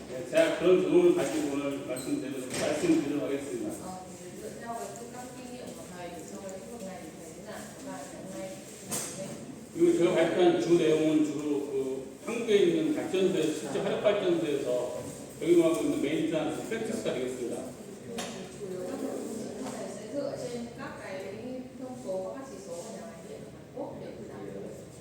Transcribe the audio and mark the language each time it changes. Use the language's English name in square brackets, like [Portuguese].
[Korean] 제가 그런 경험을 가지고 오늘 말씀드리도록 하겠습니다. [Vietnamese] Dựa theo các kinh nghiệm của thầy trong cái lĩnh vực này thì thầy sẽ giảng cho bạn hôm nay. [Korean] 그리고 제가 발표한 주 내용은 주로 한국에 있는 발전소에서 실제 화력 발전소에서 적용하고 있는 메인트넌스 프랙티스가 되겠습니다. [Vietnamese] Chủ yếu các nội dung chính thầy sẽ dựa trên các cái thông số và các chỉ số của nhà máy điện ở Hàn Quốc để giảng được việc